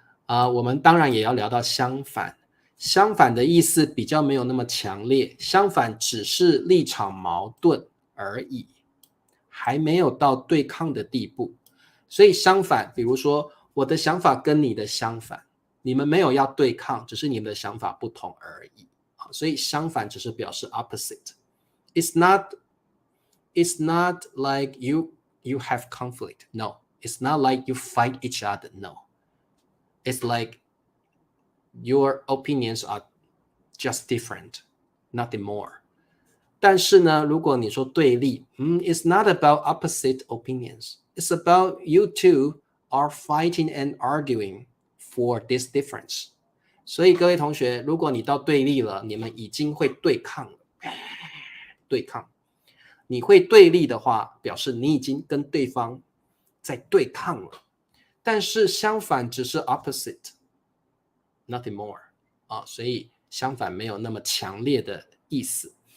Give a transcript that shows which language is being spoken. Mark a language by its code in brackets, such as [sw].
[zh] 我们当然也要聊到相反，相反的意思比较没有那么强烈，相反只是立场矛盾而已，还没有到对抗的地步。所以相反，比如说我的想法跟你的相反。你们没有要对抗，只是你们的想法不同而已。所以相反只是表示 opposite. [en] It's not like you have conflict. No, it's not like you fight each other. No, it's like your opinions are just different, nothing more. [zh] 但是呢，如果你说对立， [en] it's not about opposite opinions. It's about you two are fighting and arguing for this difference. [zh] 所以各位同学，如果你到对立了，你们已经会对抗了。对抗，你会对立的话，表示你已经跟对方在对抗了。但是相反只是 opposite, [en] nothing more [zh] 啊，所以相反没有那么强烈的意思。